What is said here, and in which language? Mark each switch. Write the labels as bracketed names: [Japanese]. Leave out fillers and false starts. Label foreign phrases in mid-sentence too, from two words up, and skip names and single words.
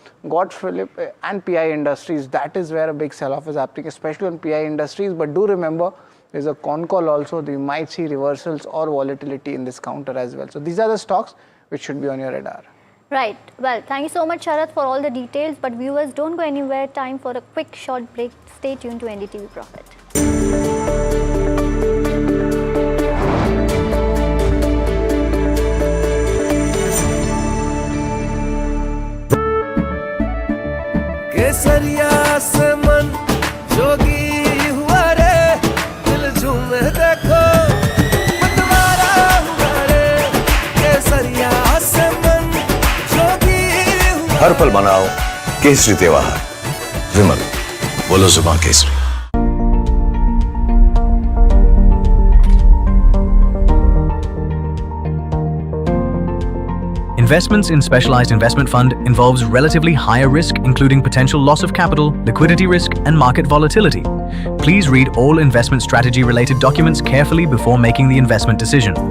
[English] Got Phillip and PI Industries. That is where a big sell off is happening, especially on PI Industries. But do remember, there's a con call also. You might see reversals or volatility in this counter as well. So these are the stocks which should be on your radar. Right. Well, thank you so much, Sharad, for all the details. But viewers, don't go anywhere. Time for a quick short break. Stay tuned to NDTV Profit. [Hindi] केसरिया से मन जोगी हुआ रे दिल झूमे देखो मतवारा हुआ रे केसरिया से मन जोगी हुआ हर पल मनाओ केसरी त्योहार विमल बोलो जुबान केसरी. [English] Investments in specialized investment fund involves relatively higher risk, including potential loss of capital, liquidity risk, and market volatility. Please read all investment strategy related documents carefully before making the investment decision.